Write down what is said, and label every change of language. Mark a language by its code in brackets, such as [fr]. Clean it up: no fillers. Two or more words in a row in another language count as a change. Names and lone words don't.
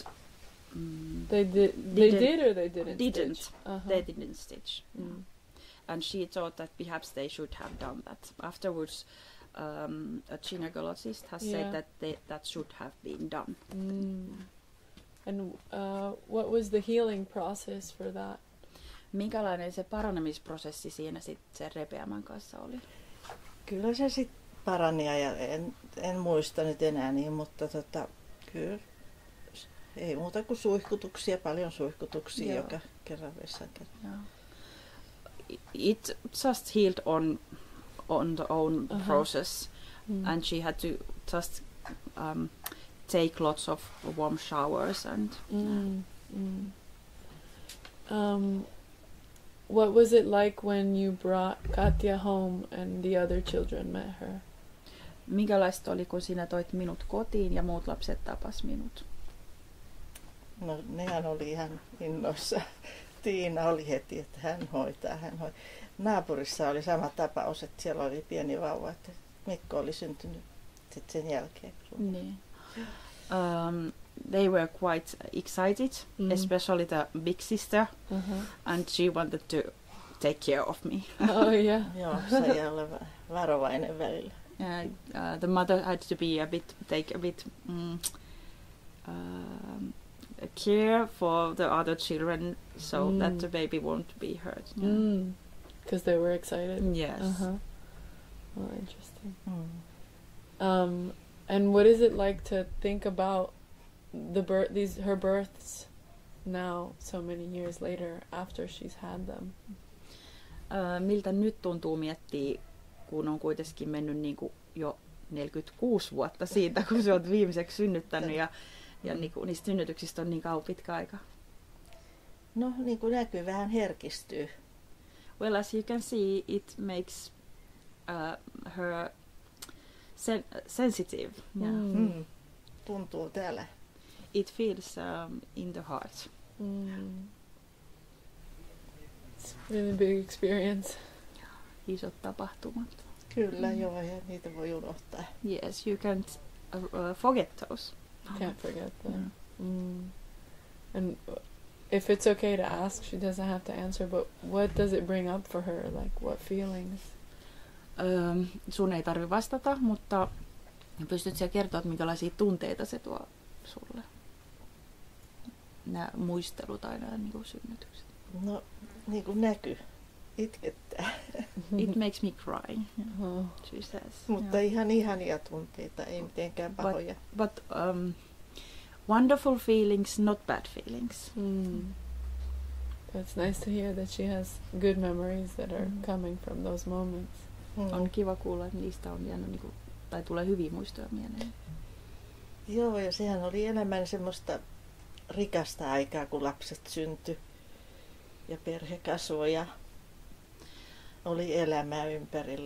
[en] They did or they didn't. Stitch? They didn't stitch. And she thought that perhaps they should have done that. Afterwards, a gynecologist has said that that should have been done. And what was the healing process for that? [fi] Minkälainen se paranemisprosessi siinä sitten sen repeämän kanssa oli? Kyllä se sitten parani ja en muista nyt enää niin, mutta kyllä ei muuta kuin suihkutuksia, paljon suihkutuksia joka kerran vessan kerran. [en] It just healed on the own process, and she had to just take lots of warm showers and what was it like when you brought Katja home and the other children met her? [fi] Minkälaista oli, kun sinä toit minut kotiin ja muut lapset tapas minut? No nehän oli ihan innoissa. Tiina oli heti, että hän hoitaa. Naapurissa oli sama tapaus, että siellä oli pieni vauva, että Mikko oli syntynyt sit sen jälkeen. Niin. [en] They were quite excited, especially the big sister, and she wanted to take care of me. Oh yeah. [fi] Joo, sai olla varovainen välillä. [en] The mother had to be take a bit care for the other children so that the baby won't be hurt. Because they were excited. Yes. Oh, interesting. And what is it like to think about her births now, so many years later, after she's had them? [fi] Miltä nyt tuntuu miettiä, kun on kuitenkin mennyt niinku jo 46 vuotta siitä, kun sä oot viimeiseksi synnyttänyt ja niinku, niistä synnytyksistä on niin pitkä aika? No niin kuin näkyy, vähän herkistyy. [en] Well, as you can see, it makes her sensitive. Yeah. [fi] Tuntuu täällä. [en] It feels in the heart. It's a really big experience. [fi] Isot tapahtumat. Kyllä, joo, ja niitä voi unohtaa. [en] Yes, you can't forget those. Can't forget them. And if it's okay to ask, she doesn't have to answer, but what does it bring up for her? Like, what feelings? [fi] Sun ei tarvi vastata, mutta pystyt siellä kertoa, että minkälaisia tunteita se tuo sulle? Nämä muistelut aina niin synnytykset. No, niin kuin näkyy. Itkettää. [en] It makes me cry, she says. [fi] Mutta ihan ihania tunteita, ei mitenkään pahoja. [en] But wonderful feelings, not bad feelings. It's nice to hear that she has good memories that are coming from those moments. [fi] On kiva kuulla, että niistä on jäänyt, niin kuin, tai tulee hyviä muistoja mieleen. Joo, ja sehän oli enemmän semmoista rikasta aikaa, kun lapset syntyi ja perhe kasvoi ja oli elämää ympärillä.